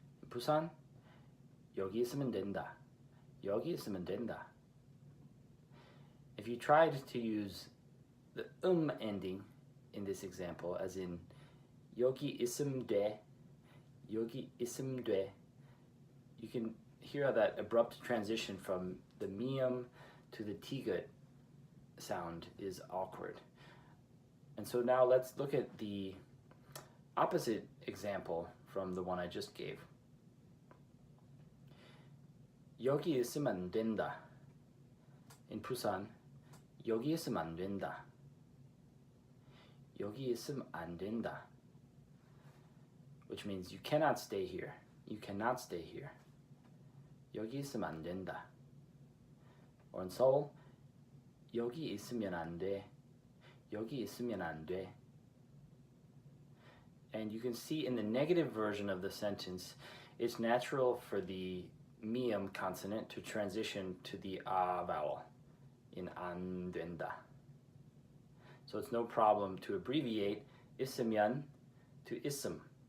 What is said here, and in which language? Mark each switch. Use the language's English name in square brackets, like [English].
[Korean] Busan, 여기 있으면 된다. 여기 있으면 된다. [English] If you tried to use the ending in this example, as in [Korean] 여기 있으면 돼, 여기 있으면 돼, [English] you can hear how that abrupt transition from the miyam to the tigut sound is awkward. And so now let's look at the opposite example from the one I just gave. [Korean] 여기 있으면 안 된다. [English] In Busan, [Korean] 여기 있으면 안 된다. 여기 있으면 안 된다. [English] Which means you cannot stay here. You cannot stay here. [Korean] 여기 있으면 안 된다. [English] Or in Seoul, [Korean] 여기 있으면 안 돼. 여기 있으면 안 돼. [English] And you can see in the negative version of the sentence, it's natural for the miyam consonant to transition to the a vowel in [Korean] 안 된다. [English] So it's no problem to abbreviate 있으면 to 있음.